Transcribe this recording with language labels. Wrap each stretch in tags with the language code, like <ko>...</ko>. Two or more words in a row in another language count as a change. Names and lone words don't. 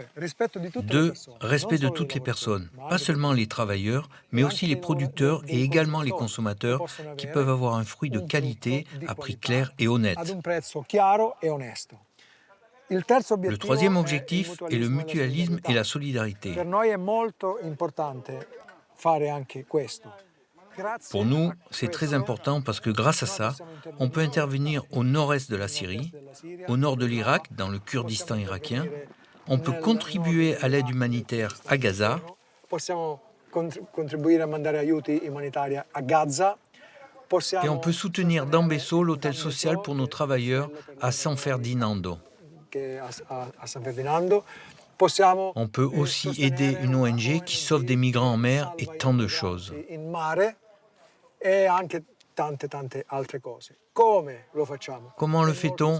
<fr>Respect de toutes les personnes, pas seulement les travailleurs, mais aussi les producteurs et également les consommateurs qui peuvent avoir un fruit de qualité à prix clair et honnête. Le 3e objectif est le mutualisme et la solidarité.</fr> <it>fare anche questo.</it> <fr>Pour nous, c'est très important parce que grâce à ça, on peut intervenir au nord-est de la Syrie, au nord de l'Irak, dans le Kurdistan irakien. On peut contribuer à l'aide humanitaire à Gaza.</fr> <it>Possiamo contribuire a mandare aiuti umanitari a Gaza.</it> <fr>Et on peut soutenir Dambesso, l'hôtel social pour nos travailleurs à San Ferdinando. On peut aussi aider une ONG qui sauve des migrants en mer et tant de choses. Comment le fait-on?</fr>